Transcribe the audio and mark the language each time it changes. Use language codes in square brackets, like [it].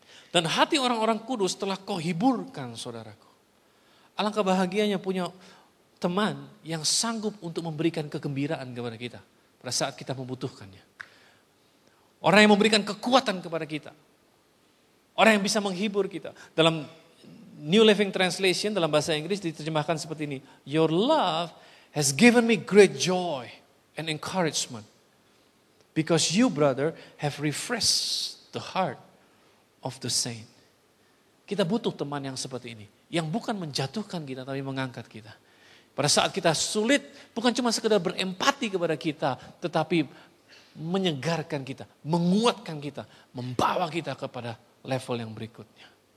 [id] Dan hati orang-orang kudus telah kau hiburkan, saudaraku. Alangkah bahagianya punya teman yang sanggup untuk memberikan kegembiraan kepada kita pada saat kita membutuhkannya. Orang yang memberikan kekuatan kepada kita. Orang yang bisa menghibur kita. Dalam New Living Translation dalam bahasa Inggris diterjemahkan seperti ini. [en] Your love has given me great joy and encouragement. Because you, brother, have refreshed the heart of the saint. [id] Kita butuh teman yang seperti ini. Yang bukan menjatuhkan kita tapi mengangkat kita. Pada saat kita sulit, bukan cuma sekedar berempati kepada kita, tetapi menyegarkan kita, menguatkan kita, membawa kita kepada level yang berikutnya.